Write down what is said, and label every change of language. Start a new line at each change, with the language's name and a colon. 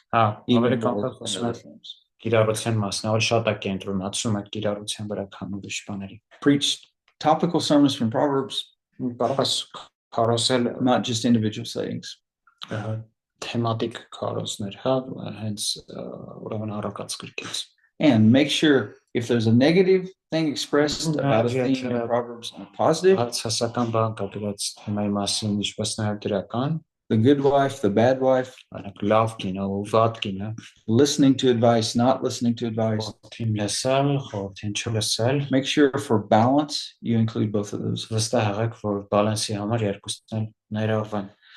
Armenian: Ավելի կոնկրետ խոսում է կիրառության մասն, ավելի շատ է կենտրոնացում այդ կիրառության վրա, քան ուրիշ բաների։
English: Preach topical sermons from Proverbs,
Armenian: Կարող ես քարոզել
English: not just individual sayings.
Armenian: Թեմատիկ քարոզներ, հենց ուրեմն առակած գրքից։
English: And make sure if there's a negative thing expressed about a theme in Proverbs and a positive,
Armenian: Հասարակական բան կապված թեմայի մասին, ինչպես նաև դրական,
English: the good wife, the bad wife,
Armenian: լավ կինը ու վատ կինը,
English: listening to advice, not listening to advice.
Armenian: Խորհրդին լսել, խորհրդին չլսել,
English: Make sure for balance you include both of those.
Armenian: վստահ եղեք, որ բալանսի համար երկուսն ներառվեն։